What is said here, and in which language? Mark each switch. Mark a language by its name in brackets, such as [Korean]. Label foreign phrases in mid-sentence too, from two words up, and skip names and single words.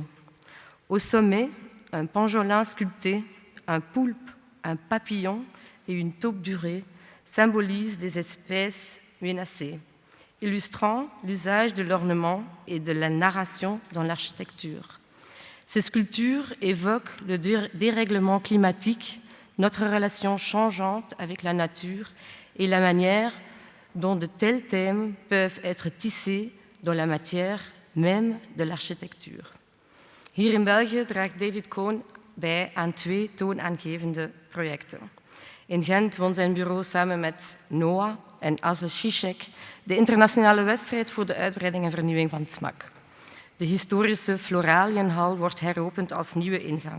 [French] Au sommet, un pangolin sculpté, un poulpe, un papillon et une taupe durée symbolisent des espèces menacées, illustrant l'usage de l'ornement et de la narration dans l'architecture. Ces sculptures évoquent le dérèglement climatique, notre relation changeante avec la nature et la manière dont de tels thèmes peuvent être tissés dans la matière même de l'architectuur. [Dutch] Hier in België draagt David Kohn bij aan 2 toonaangevende projecten. In Gent won zijn bureau samen met Noah en Asle Zizek de internationale wedstrijd voor de uitbreiding en vernieuwing van het SMAK. De historische Floralienhal wordt heropend als nieuwe ingang.